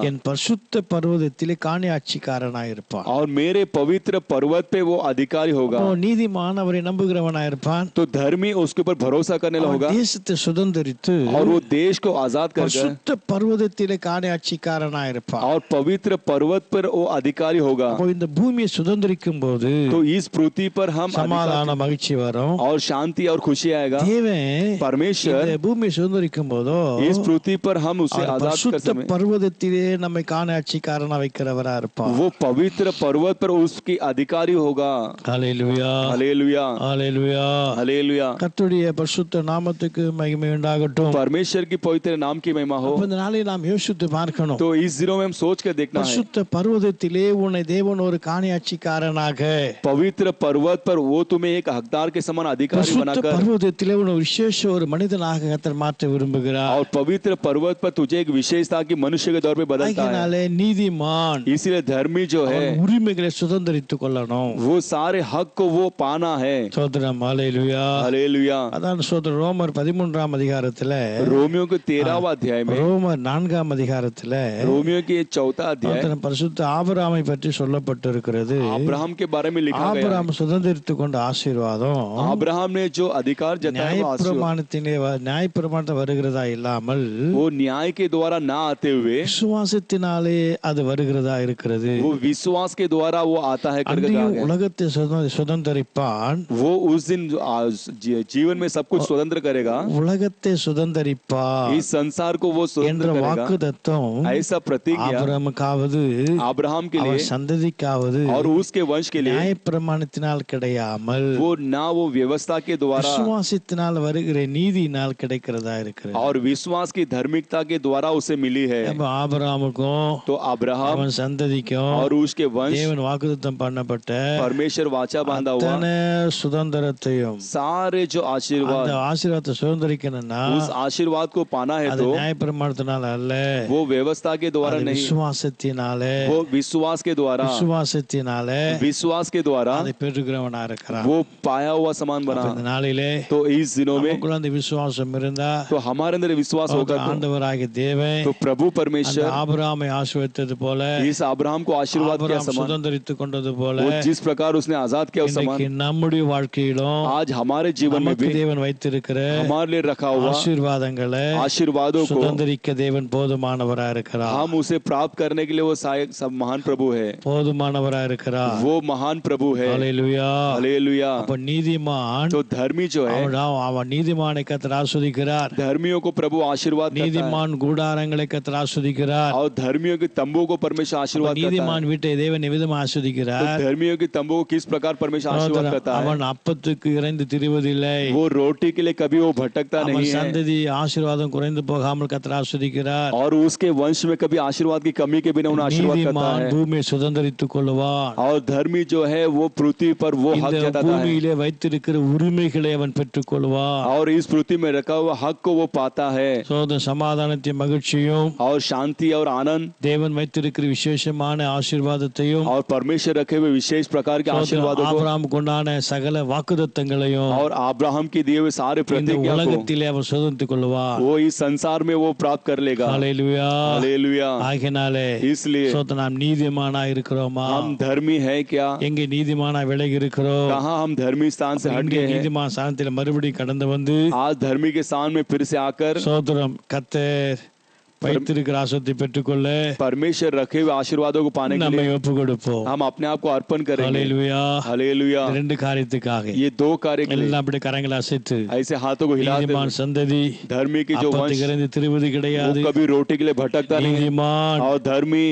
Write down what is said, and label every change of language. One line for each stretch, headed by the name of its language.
Tamil: என் பரிசுத்த பர்வதத்திலே காணியாட்சிக்காரனாயிருப்பான்.
Hindi: और मेरे पवित्र पर्वत पे वो अधिकारी होगा।
Tamil: நீதிமான் அவரை நம்புகிறவனாயிருப்பான்.
Hindi: तो धर्मी उसके ऊपर भरोसा करने
Tamil: அவன்
Hindi: होगा
Tamil: தேசத்தை சுதந்தரித்து
Hindi: और वो देश को आजाद कर
Tamil: பரிசுத்த பர்வதத்திலே காணியாட்சிக்காரனாயிருப்பான்.
Hindi: और पवित्र पर्वत पर वो अधिकारी होगा।
Tamil: அப்போ இந்த பூமியை சுதந்தரிக்கும் போது
Hindi: तो इस पृथ्वी पर हम
Tamil: சமாதான மகிழ்ச்சி வரும்.
Hindi: और शांति और खुशी आएगा।
Tamil: தேவன்
Hindi: परमेश्वर
Tamil: இந்த பூமியை சுதந்தரிக்கும் போதோ
Hindi: इस पृथ्वी पर हम उसे
Tamil: அவர்
Hindi: आजाद कर
Tamil: பரிசுத்த
Hindi: समय
Tamil: பர்வதத்திலே நம்மை காணியாட்சிக்காரனா வைக்கிறவரா இருப்பார்.
Hindi: वो पवित्र पर्वत पर उसकी अधिकारी होगा।
Tamil: ஹல்லேலூயா,
Hindi: हालेलुया,
Tamil: ஹல்லேலூயா.
Hindi: हालेलुया।
Tamil: கர்த்தருடைய பரிசுத்த நாமத்துக்கு மகிமை உண்டாகட்டும்.
Hindi: परमेश्वर की पवित्र नाम की महिमा हो।
Tamil: அப்ப இந்த நாளை நாம் யோசித்து பார்க்கணும்.
Hindi: तो इस दिनों में हम सोच कर देखना है
Tamil: பரிசுத்த பர்வதத்திலே உன்னை தேவன் ஒரு காணியாட்சிக்காரனாக செய்வாராக.
Hindi: पवित्र पर्वत पर वो तुम्हें एक हकदार के समान अधिकारी
Tamil: பரிசுத்த
Hindi: बनाकर
Tamil: பர்வதத்திலே ஒரு விசேஷ ஒரு மனிதனாக கர்த்தர் மாற்ற விரும்புகிறார்.
Hindi: और पवित्र पर्वत पर तुझे एक विशेषता की मनुष्य के तौर पे बदलता है।
Tamil: ஆகையினாலே நீதிமான்
Hindi: इसीलिए धर्मी जो है
Tamil: அவன் உரிமைகளை சுதந்தரித்துக் கொள்ளணும்.
Hindi: वो सारे हक को वो पाना है।
Tamil: சோதரம் ஹல்லேலூயா.
Hindi: हालेलुया।
Tamil: அதான் சோதரம் ரோமர் 13ஆம் அதிகாரத்துல
Hindi: रोमियो के 13वां अध्याय में
Tamil: ரோமர் 4ஆம் அதிகாரத்துல
Hindi: रोमियो के 4था अध्याय
Tamil: பரிசுத்த ஆபிரகாமை பற்றி சொல்லப்பட்டிருக்கிறது.
Hindi: अब्राहम के बारे में लिखा गया है।
Tamil: ஆபிரகாம் சுதந்தரித்துக் கொண்ட ஆசீர்வாதம்
Hindi: अब्राहम ने जो अधिकार जताया वो आशीर्वाद
Tamil: நியாயப்பிரமாணத்தில் வருகிறதா இல்லாமல்
Hindi: वो न्याय के द्वारा ना आते हुए
Tamil: விசுவாசத்தினாலே அது வருகிறதா இருக்கிறது.
Hindi: वो विश्वास के द्वारा वो आता है करके कहा गया है।
Tamil: உலகத்தை சுதந்தரிப்பான்.
Hindi: वो उस दिन जीवन में सब कुछ स्वतंत्र करेगा।
Tamil: உலகத்தை சுதந்தரிப்பான்
Hindi: इस संसार को वो
Tamil: என்ற
Hindi: स्वतंत्र करेगा।
Tamil: வாக்குத்தத்தம்
Hindi: ऐसा प्रतिज्ञा
Tamil: ஆபிரகாமுக்காவது
Hindi: अब्राहम के
Tamil: அவர்
Hindi: लिए
Tamil: சந்ததிக்காவது
Hindi: और उसके वंश के लिए
Tamil: நியாயப்பிரமாணத்தினால் கிடையாமல்
Hindi: वो ना वो व्यवस्था के द्वारा
Tamil: விசுவாசத்தினால் வருகிற நீதியினால் கிடைக்கிறதா இருக்கிறது.
Hindi: और विश्वास की धार्मिकता के द्वारा उसे मिली है।
Tamil: அப்ப ஆபிரகாமுக்கும்
Hindi: तो अब्राहम
Tamil: அவன் சந்ததிக்கும்
Hindi: और उसके वंश
Tamil: தேவன் வாக்குத்தத்தம் பண்ணப்பட்ட
Hindi: परमेश्वर वाचा बांधा हुआ
Tamil: அத்தனை சுதந்திரத்தையும்
Hindi: सारे जो आशीर्वाद
Tamil: அந்த ஆசீர்வாதத்தை சுதந்திரிக்கணும்னா
Hindi: उस आशीर्वाद को पाना है
Tamil: அது
Hindi: तो
Tamil: நியாயப்பிரமாணத்தினால அல்ல,
Hindi: वो व्यवस्था के द्वारा
Tamil: அது
Hindi: नहीं,
Tamil: விசுவாசத்தினாலே
Hindi: वो विश्वास के द्वारा विश्वास के द्वारा
Tamil: அதை பெற்றுக்கிறவனா இருக்கிறான்.
Hindi: वो पाया हुआ समान बना।
Tamil: இந்த நாளிலே
Hindi: तो इस दिनों में
Tamil: நமக்குள்ள அந்த விசுவாசம் இருந்தா
Hindi: तो हमारे अंदर विश्वास होगा
Tamil: ஆண்டவராகிய தேவன்
Hindi: तो प्रभु
Tamil: அந்த
Hindi: परमेश्वर
Tamil: ஆபிரகாமை ஆசீர்வதித்தது போல
Hindi: इस अब्राहम को आशीर्वाद किया
Tamil: ஆபிரகாம் சுதந்தரித்துக் கொண்டது போல
Hindi: वो जिस प्रकार उसने आजाद किया उस
Tamil: இன்னைக்கு
Hindi: समान
Tamil: நம்முடைய வாழ்க்கையிலும்
Hindi: आज हमारे जीवन में
Tamil: நமக்கு
Hindi: भी
Tamil: தேவன் வைத்திருக்கிற
Hindi: हमारे लिए रखा हुआ
Tamil: ஆசீர்வாதங்களை
Hindi: आशीर्वादों को
Tamil: சுதந்தரிக்க தேவன் போதுமானவரா இருக்கிறார்.
Hindi: हम उसे प्राप्त करने के लिए वो सहायक सब महान प्रभु है,
Tamil: போதுமானவரா இருக்கிறார்.
Hindi: वो महान प्रभु है।
Tamil: ஹல்லேலூயா.
Hindi: हालेलुया।
Tamil: அப்ப நீதிமான்
Hindi: तो धर्मी जो है
Tamil: அவன் நீதிமானை கர்த்தர் ஆஸ்வதிக்கிறார்.
Hindi: धर्मियों को प्रभु आशीर्वाद करता है
Tamil: நீதிமான் கூடாரங்களை கர்த்தர் ஆஸ்வதிக்கிறார்.
Hindi: और धर्मियों के तंबू को परमेश्वर आशीर्वाद करता है।
Tamil: நீதிமான் வீட்டை தேவன் எவ்விதம் ஆஸ்வதிக்கிறார்.
Hindi: तो धर्मियों के तंबू को किस प्रकार परमेश्वर आशीर्वाद करता है।
Tamil: அவன் அப்பத்துக்கு இறைந்து திரிவதில்லை.
Hindi: वो रोटी के लिए कभी वो भटकता
Tamil: அவன்
Hindi: नहीं है
Tamil: சந்ததி ஆசீர்வாதம் குறைந்து போகாமல் கர்த்தர் ஆஸ்வதிக்கிறார்.
Hindi: और उसके वंश में कभी आशीर्वाद की कमी के बिना उन्हें आशीर्वाद करता
Tamil: நீதிமான்
Hindi: है।
Tamil: பூமியை சுதந்தரித்துக் கொள்வான்.
Hindi: और धर्मी जो है वो पृथ्वी पर वो हक
Tamil: இந்த
Hindi: जताता है
Tamil: பூமியிலே வைத்திருக்கிற உரிமைகளை அவன் பெற்றுக் கொள்வான்.
Hindi: और इस पृथ्वी में रखा हुआ हक को वो पाता है
Tamil: சோதர சமாதானத்தையும் மகிழ்ச்சியும்
Hindi: और शांति और आनंद
Tamil: தேவன் வைத்திருக்கிற விசேஷமான ஆசீர்வாதத்தையும்
Hindi: और परमेश्वर रखे हुए विशेष प्रकार के आशीर्वादों को
Tamil: ஆபிரகாம் கொண்டான சகல வாக்குத்தத்தங்களையும்
Hindi: और अब्राहम की दिए हुए सारे
Tamil: இந்த
Hindi: प्रतिज्ञा को
Tamil: உலகத்திலே அவன் சுதந்திரித்துக் கொள்வான்.
Hindi: वो इस संसार में वो प्राप्त कर लेगा।
Tamil: ஹல்லேலூயா.
Hindi: हालेलुया।
Tamil: ஆகையினாலே
Hindi: इसलिए
Tamil: சோதர நாம் நீதிமானா இருக்கிறோமா?
Hindi: हम धर्मी है क्या?
Tamil: எங்கே நீதிமானா விலகி இருக்கிறோம்?
Hindi: कहाँ हम धर्मी स्थान से हट
Tamil: இங்கே
Hindi: गए हैं?
Tamil: நீதிமான் ஸ்தானத்தில் மறுபடியும் கடந்து வந்து
Hindi: आज धर्मी के स्थान में फिर से आकर
Tamil: சோதரம் கர்த்தர் வைத்திருக்கிற ஆசீர்வாதத்தை பெற்றுக்கொள்ள
Hindi: परमेश्वर रखे हुए आशीर्वादों को पाने के
Tamil: நம்மை
Hindi: लिए
Tamil: ஒப்பு கொடுப்போம்.
Hindi: हम अपने आप को अर्पण करेंगे।
Tamil: ஹல்லேலூயா.
Hindi: हालेलुया।
Tamil: ரெண்டு காரியத்துக்காக
Hindi: ये दो कार्य के लिए
Tamil: எல்லாம் அப்படி கரங்களை அசைத்து
Hindi: ऐसे हाथों को हिलाते
Tamil: நீதிமான்
Hindi: हुए
Tamil: சந்ததி
Hindi: धर्मी की जो वंश
Tamil: அப்பத்துக்கு திருவது கிடையாது.
Hindi: वो कभी रोटी के लिए भटकता नहीं है
Tamil: நீதிமான்
Hindi: और धर्मी